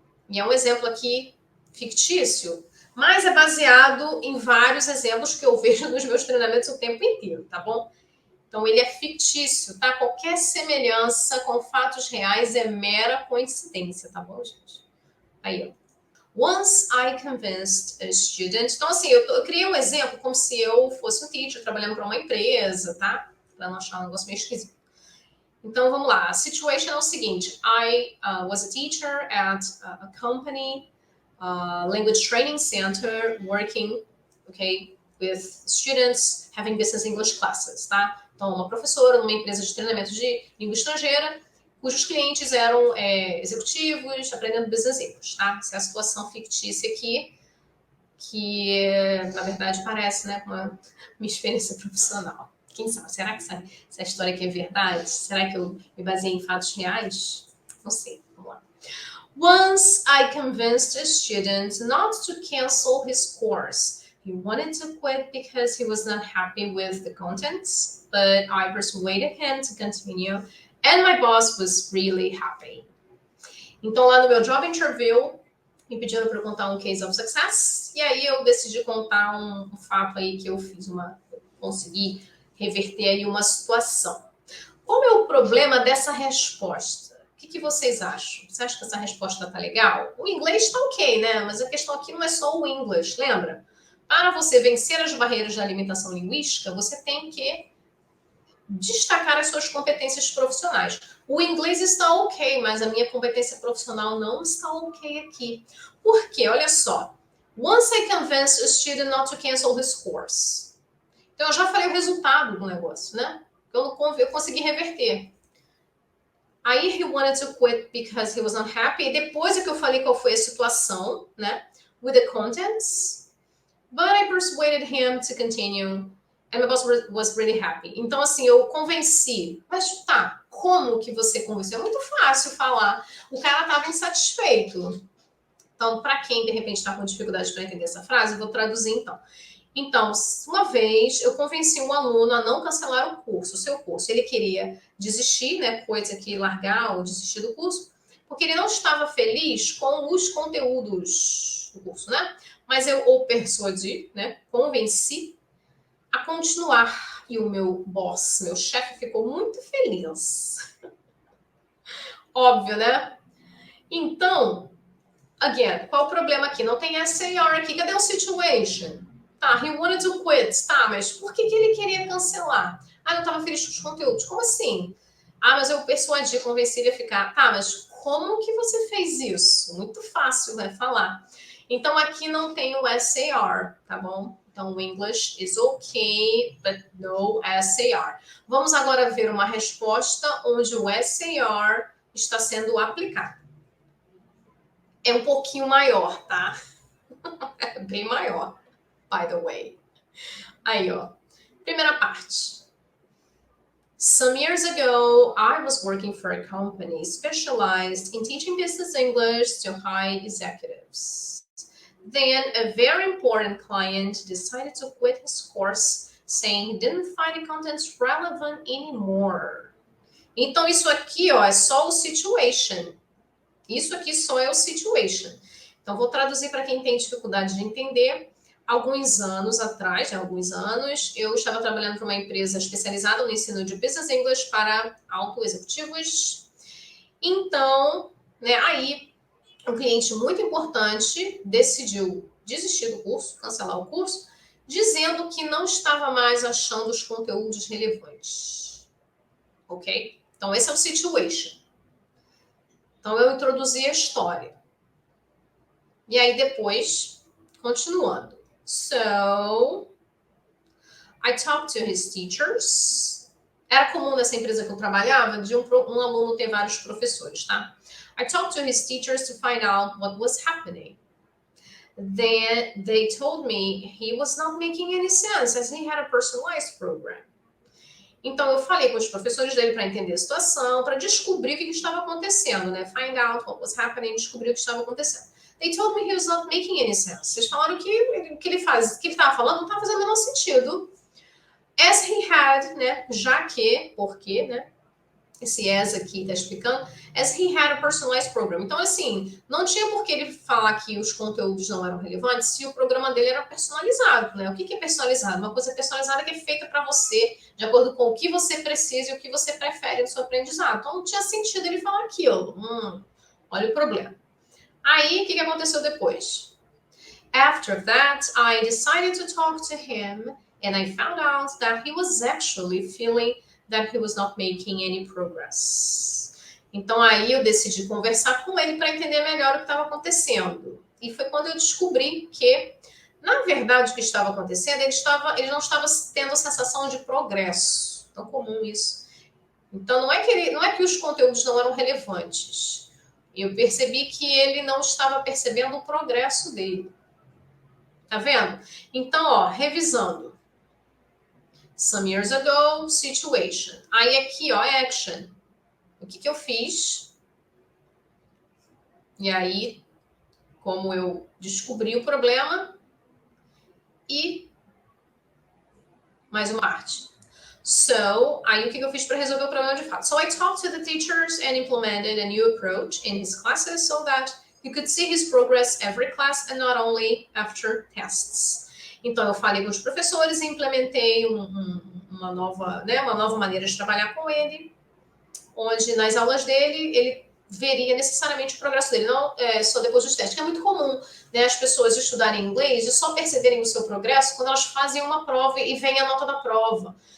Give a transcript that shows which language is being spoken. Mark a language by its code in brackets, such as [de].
[pt] E é um exemplo aqui fictício, mas é baseado em vários exemplos que eu vejo nos meus treinamentos o tempo inteiro, tá bom? Então, ele é fictício, tá? Qualquer semelhança com fatos reais é mera coincidência, tá bom, gente? Aí, ó. [en] Once I convinced a student... [pt] Então, assim, eu criei um exemplo como se eu fosse um teacher trabalhando para uma empresa, tá? Para não achar um negócio meio esquisito. Então, vamos lá. A situation é o seguinte. [en] I was a teacher at a company, language training center, working, okay, with students having business English classes, tá? [pt] Então, uma professora numa empresa de treinamento de língua estrangeira, cujos clientes eram executivos aprendendo business English, tá? Essa é a situação fictícia aqui, que na verdade parece, né, com uma experiência profissional. Quem sabe? Será que essa história aqui é verdade? Será que eu me baseei em fatos reais? Não sei. Vamos lá. [en] Once I convinced a student not to cancel his course. He wanted to quit because he was not happy with the contents, but I persuaded him to continue, and my boss was really happy. [pt] Então, lá no meu [en] job interview, [pt] me pediram para eu contar um [en] case of success, [pt] e aí eu decidi contar um fato aí que eu consegui reverter aí uma situação. Qual é o problema dessa resposta? O que vocês acham? Você acha que essa resposta tá legal? O inglês tá ok, né? Mas a questão aqui não é só o inglês, lembra? Para você vencer as barreiras da alimentação linguística, você tem que destacar as suas competências profissionais. O inglês está ok, mas a minha competência profissional não está ok aqui. Por quê? Olha só. [en] Once I convinced a student not to cancel his course. [pt] Então, eu já falei o resultado do negócio, né? Eu consegui reverter. [en] Aí, he wanted to quit because he was not happy. [pt] E depois é que eu falei qual foi a situação, né? [en] With the contents. But I persuaded him to continue. And my boss was really happy. [pt] Então, assim, eu convenci. Mas tá, como que você convenceu? É muito fácil falar. O cara estava insatisfeito. Então, para quem, de repente, está com dificuldade para entender essa frase, eu vou traduzir, então. Então, uma vez eu convenci um aluno a não cancelar o seu curso. Ele queria desistir, né, coisa que largar ou desistir do curso, porque ele não estava feliz com os conteúdos do curso, né? Mas eu o persuadi, né, convenci a continuar. E o meu boss, meu chefe, ficou muito feliz. Óbvio, né? Então, [en] again, [pt] qual o problema aqui? Não tem SAR aqui. Cadê o situation? Tá, [en] he wanted to quit. [pt] Tá, mas por que ele queria cancelar? Ah, não estava feliz com os conteúdos. Como assim? Ah, mas eu persuadi, convenci ele a ficar. Tá, mas como que você fez isso? Muito fácil, né, falar. Então, aqui não tem o SAR, tá bom? Então, o [en] English is okay, but no SAR. [pt] Vamos agora ver uma resposta onde o SAR está sendo aplicado. É um pouquinho maior, tá? É bem maior, [en] by the way. [pt] Aí, ó. Primeira parte. [en] Some years ago, I was working for a company specialized in teaching business English to high executives. Then a very important client decided to quit his course, saying he didn't find the contents relevant anymore. [pt] Então, isso aqui, ó, é só o situation. Isso aqui só é o situation. Então, vou traduzir para quem tem dificuldade de entender. Alguns anos atrás, eu estava trabalhando para uma empresa especializada no ensino de Business English para auto-executivos. Então, né, aí, um cliente muito importante decidiu desistir do curso, cancelar o curso, dizendo que não estava mais achando os conteúdos relevantes. Ok? Então, esse é o situation. Então, eu introduzi a história. E aí, depois, continuando. [en] So, I talked to his teachers. [pt] Era comum nessa empresa que eu trabalhava de um aluno ter vários professores, tá? [en] I talked to his teachers to find out what was happening. Then they told me he was not making any sense as he had a personalized program. [pt] Então, eu falei com os professores dele para entender a situação, para descobrir o que estava acontecendo, né? [en] Find out what was happening, [pt] descobrir o que estava acontecendo. [en] They told me he was not making any sense. [pt] Vocês falaram que o que ele estava falando não estava fazendo o menor sentido. [en] As he had, [pt] né? Já que, porque, né? Esse as aqui está explicando, [en] as he had a personalized program. [pt] Então, assim, não tinha por que ele falar que os conteúdos não eram relevantes se o programa dele era personalizado, né? O que é personalizado? Uma coisa personalizada que é feita para você, de acordo com o que você precisa e o que você prefere no seu aprendizado. Então, não tinha sentido ele falar aquilo. Olha o problema. Aí, o que aconteceu depois? [en] After that, I decided to talk to him and I found out that he was actually feeling that he was not making any progress. [pt] Então aí eu decidi conversar com ele para entender melhor o que estava acontecendo. E foi quando eu descobri que, na verdade, o que estava acontecendo, ele não estava tendo a sensação de progresso. Tão comum isso. Então não é que os conteúdos não eram relevantes. Eu percebi que ele não estava percebendo o progresso dele. Tá vendo? Então, ó, revisando. [en] Some years ago, [pt] situation. Aí aqui, ó, action. O que eu fiz? E aí, como eu descobri o problema e mais uma parte. So, aí o que eu fiz para resolver o problema de fato? [en] So I talked to the teachers and implemented a new approach in his classes so that you could see his progress every class and not only after tests. [pt] Então, eu falei com os professores e implementei uma nova maneira de trabalhar com ele, onde nas aulas dele, ele veria necessariamente o progresso dele, não só depois dos testes, que é muito comum, né, as pessoas estudarem inglês e só perceberem o seu progresso quando elas fazem uma prova e vem a nota da prova.